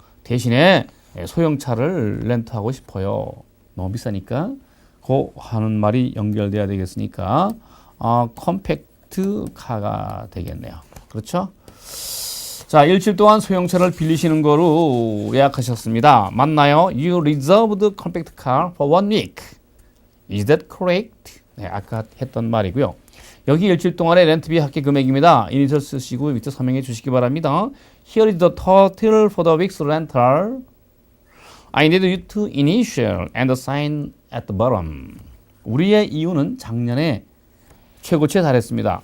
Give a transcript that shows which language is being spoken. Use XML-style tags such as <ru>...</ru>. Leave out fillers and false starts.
<ko>대신에 소형차를 렌트하고 싶어요. 너무 비싸니까. 그 하는 말이 연결돼야 되겠으니까 컴팩트 카가 되겠네요. 그렇죠? 자, 일주일 동안 소형차를 빌리시는 거로 예약하셨습니다. 맞나요?</ko> <en>You reserved compact car for 1 week. Is that correct?</en> <ko>네, 아까 했던 말이고요. 여기 일주일 동안의 렌트비 합계 금액입니다. 이니셜 쓰시고 밑에 서명해 주시기 바랍니다.</ko> <en>Here is the total for the week's rental. I need you to initial and sign at the bottom.</en> <ko>우리의 이유는 작년에 최고치에 달했습니다.</ko>